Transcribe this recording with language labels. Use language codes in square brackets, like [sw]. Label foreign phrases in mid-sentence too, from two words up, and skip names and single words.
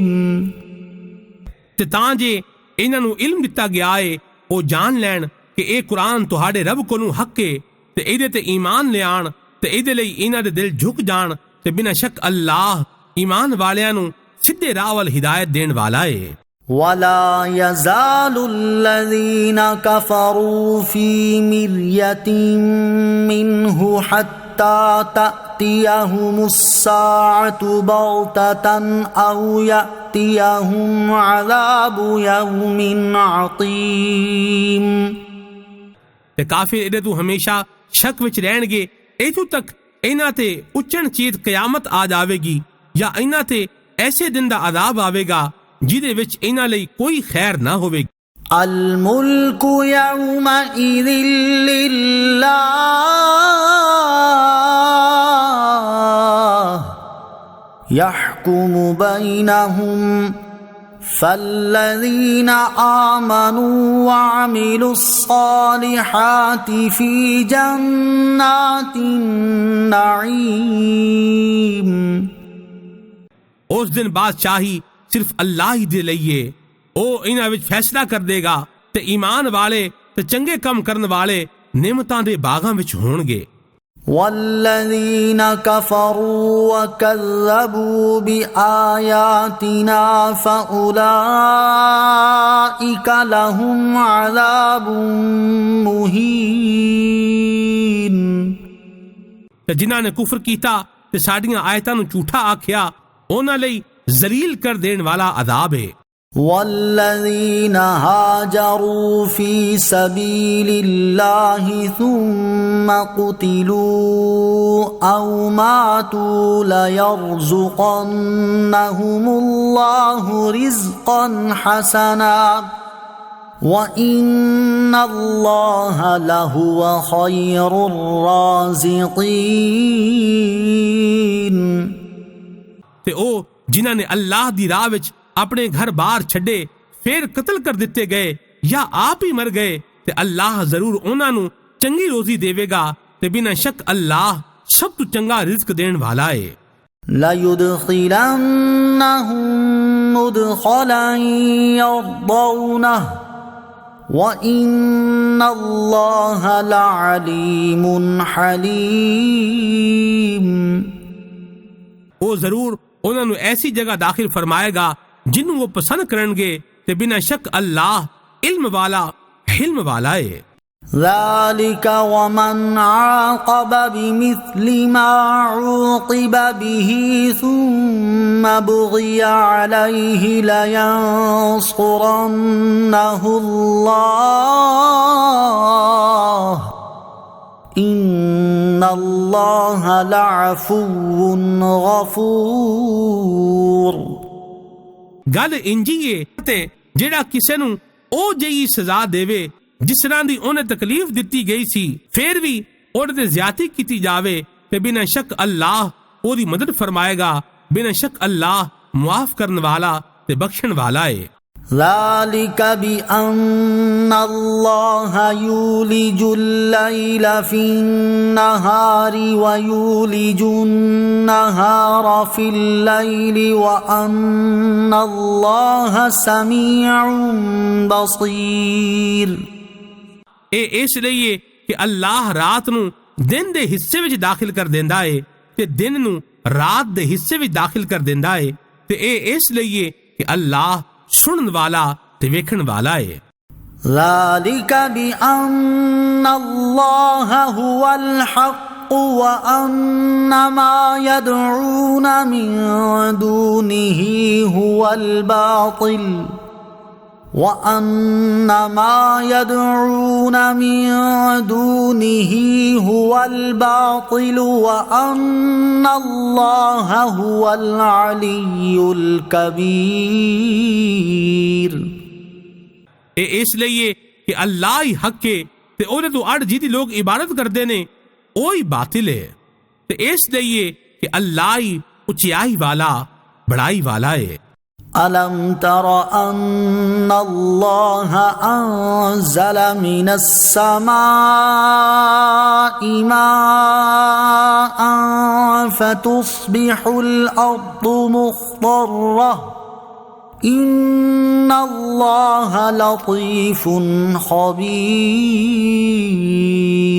[pa] ਤੇ ਤਾਂ ਜੇ ਇਹਨਾਂ ਨੂੰ ਇਲਮ ਦਿੱਤਾ ਗਿਆ ਏ ਉਹ ਜਾਣ ਲੈਣ ਕਿ ਇਹ ਕੁਰਾਨ ਤੁਹਾਡੇ ਰੱਬ ਕੋਲੋਂ ਹੱਕ ਏ ਤੇ ਇਹਦੇ ਤੇ ਈਮਾਨ ਲਿਆਣ ਤੇ ਇਹਦੇ ਲਈ ਇਹਨਾਂ ਦੇ ਦਿਲ ਝੁਕ ਜਾਣ ਤੇ ਬਿਨਾਂ ਸ਼ੱਕ ਅੱਲਾਹ ਈਮਾਨ ਵਾਲਿਆਂ ਨੂੰ ਸਿੱਧੇ ਰਾਹ ਵੱਲ ਹਿਦਾਇਤ ਦੇਣ ਵਾਲਾ ਏ। [ar] ولا يزال الذين كفروا في مرية منه حتى تأتيهم الساعة بغتة أو يأتيهم عذاب يوم عقيم। [pa] ਤੇ ਕਾਫਿਰ ਇਹਦੇ ਤੋਂ ਹਮੇਸ਼ਾ ਸ਼ੱਕ ਵਿੱਚ ਰਹਿਣਗੇ ਇਥੋਂ ਤੱਕ ਇਹਨਾਂ ਤੇ ਉੱਚਣ ਚੀਤ ਕਿਆਮਤ ਆ ਜਾਵੇਗੀ ਜਾਂ ਇਹਨਾਂ ਤੇ ਐਸੇ ਦਿਨ ਦਾ ਅਜ਼ਾਬ ਆਵੇਗਾ ਜਿਹਦੇ ਵਿੱਚ ਇਹਨਾਂ ਲਈ ਕੋਈ ਖੈਰ ਨਾ ਹੋਵੇਗੀ। [ar] الملك يومئذ لله يحكم بينهم فالذين آمنوا وعملوا الصالحات في جنات النعيم। [pa] ਉਸ ਦਿਨ ਬਾਦਸ਼ਾਹੀ ਸਿਰਫ ਅੱਲਾਹ ਹੀ ਦੇ ਲਈ ਏ। ਉਹ ਇਹਨਾਂ ਵਿੱਚ ਫੈਸਲਾ ਕਰ ਦੇਗਾ ਤੇ ਈਮਾਨ ਵਾਲੇ ਤੇ ਚੰਗੇ ਕੰਮ ਕਰਨ ਵਾਲੇ ਨਿਮਤਾਂ ਦੇ ਬਾਗਾਂ ਵਿੱਚ ਹੋਣਗੇ। [ar] والذين كفروا وكذبوا بآياتنا فأولئك لهم عذاب مهين। [pa] ਤੇ ਜਿਨ੍ਹਾਂ ਨੇ ਕੁਫਰ ਕੀਤਾ ਤੇ ਸਾਡੀਆਂ ਆਇਤਾਂ ਨੂੰ ਝੂਠਾ ਆਖਿਆ ਉਹਨਾਂ ਲਈ ਜ਼ਲੀਲ ਕਰ ਦੇਣ ਵਾਲਾ ਅਜ਼ਾਬ ਹੈ। [ar] والذين هاجروا في سبيل الله ثم قتلوا أو ماتوا ليرزقنهم الله رزقا حسنا وإن الله لهو خير الرازقين। [pa] ਤੇ ਉਹ ਜਿਨ੍ਹਾਂ ਨੇ ਅੱਲਾਹ ਦੀ ਰਾਹ ਵਿੱਚ ਆਪਣੇ ਘਰ ਬਾਹਰ ਛੱਡੇ ਫਿਰ ਕਤਲ ਕਰ ਦਿੱਤੇ ਗਏ ਜਾਂ ਆਪ ਹੀ ਮਰ ਗਏ ਤੇ ਅੱਲਾਹ ਜ਼ਰੂਰ ਉਹਨਾਂ ਨੂੰ ਚੰਗੀ ਰੋਜ਼ੀ ਦੇਵੇਗਾ ਤੇ ਬਿਨਾਂ ਸ਼ੱਕ ਅੱਲਾਹ ਸਭ ਤੋਂ ਚੰਗਾ ਰਿਜ਼ਕ ਦੇਣ ਵਾਲਾ ਹੈ। [ar] لَيُدْخِلَنَّهُمْ مُدْخَلًا يَرْضَوْنَهُ وَإِنَّ اللَّهَ لَعَلِيمٌ حَلِيمٌ। [pa] ਉਹ ਜ਼ਰੂਰ ਉਹਨਾਂ ਨੂੰ ਐਸੀ ਜਗ੍ਹਾ ਦਾਖਲ ਫਰਮਾਏਗਾ ਜਿਹਨੂੰ ਉਹ ਪਸੰਦ ਕਰਨਗੇ ਤੇ ਬਿਨਾਂ ਸ਼ੱਕ ਅੱਲਾਹ ਇਲਮ ਵਾਲਾ ਹਿਲਮ ਵਾਲਾ ਹੈ। [ar] ذَلِكَ وَمَنْ عَاقَبَ بِمِثْلِ مَا عُوقِبَ بِهِ ثُمَّ بُغِيَ عَلَيْهِ لَيَنصُرَنَّهُ اللَّهُ إِنَّ اللَّهَ لَعَفُوٌّ غَفُورٌ۔ [pa] ਗੱਲ ਇੰਜੀ ਏ ਤੇ ਜਿਹੜਾ ਕਿਸੇ ਨੂੰ ਉਹ ਜਿਹੀ ਸਜ਼ਾ ਦੇਵੇ ਜਿਸ ਤਰ੍ਹਾਂ ਦੀ ਉਹਨੇ ਤਕਲੀਫ ਦਿੱਤੀ ਗਈ ਸੀ ਫਿਰ ਵੀ ਉਹਦੇ ਤੇ ਜ਼ਿਆਦਤੀ ਕੀਤੀ ਜਾਵੇ ਤੇ ਬਿਨਾਂ ਸ਼ੱਕ ਅੱਲਾਹ ਉਹਦੀ ਮਦਦ ਫਰਮਾਏਗਾ। ਬਿਨਾਂ ਸ਼ੱਕ ਅੱਲਾਹ ਮੁਆਫ ਕਰਨ ਵਾਲਾ ਤੇ ਬਖਸ਼ਣ ਵਾਲਾ ਏ। [ar] ذلك بأن الله يولج الليل في النهار ويولج النهار في الليل وأن الله سميع بصير। [pa] ਇਹ ਇਸ ਲਈ ਕਿ ਅੱਲਾਹ ਰਾਤ ਨੂੰ ਦਿਨ ਦੇ ਹਿੱਸੇ ਵਿੱਚ ਦਾਖਲ ਕਰ ਦਿੰਦਾ ਏ ਤੇ ਦਿਨ ਨੂੰ ਰਾਤ ਦੇ ਹਿੱਸੇ ਵਿੱਚ ਦਾਖਲ ਕਰ ਦਿੰਦਾ ਏ ਤੇ ਇਹ ਇਸ ਲਈ ਕਿ ਅੱਲਾਹ ਸੁਣਨ ਵਾਲਾ ਤੇ ਵੇਖਣ ਵਾਲਾ ਏ। [ar] ذلك بأن الله هو الحق وأن ما يدعون من دونه هو الباطل وأن ما يدعون من دونه هو الباطل وأن الله هو العلي الكبير۔ [pa] ਇਹ ਇਸ ਲਈ ਕਿ ਅੱਲਾਹ ਹੀ ਹੱਕ ਏ ਤੇ ਉਹਦੇ ਤੋਂ ਅੜ ਜਿਹਦੀ ਲੋਕ ਇਬਾਦਤ ਕਰਦੇ ਨੇ ਉਹ ਹੀ ਬਾਤਿਲ ਏ ਤੇ ਇਸ ਲਈ ਕਿ ਅੱਲਾਹ ਹੀ ਉਚਾਈ ਵਾਲਾ ਬੜਾਈ ਵਾਲਾ ਏ। [ar] ألم تر أن الله أنزل من السماء ماء فتصبح الأرض مخضرة إن الله لطيف خبير۔